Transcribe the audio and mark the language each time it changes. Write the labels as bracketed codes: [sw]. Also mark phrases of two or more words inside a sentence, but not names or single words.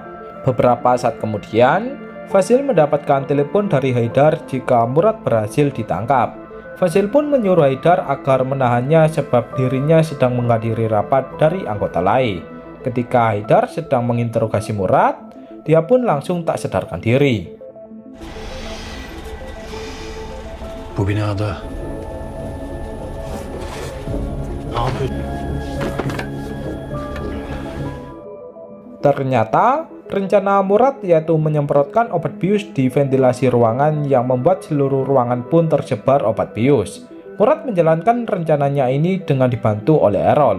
[id] Beberapa saat kemudian, Fazil mendapatkan telepon dari Haidar jika Murad berhasil ditangkap. Fazil pun menyuruh Haidar agar menahannya sebab dirinya sedang menghadiri rapat dari anggota lain. Ketika Haidar sedang menginterogasi Murad, dia pun langsung tak sadarkan diri. [tr] Bu binada ne yapıyorsun? [id] Ternyata, rencana Murad yaitu menyemprotkan obat bius di ventilasi ruangan yang membuat seluruh ruangan pun tersebar obat bius. Murad menjalankan rencananya ini dengan dibantu oleh Errol.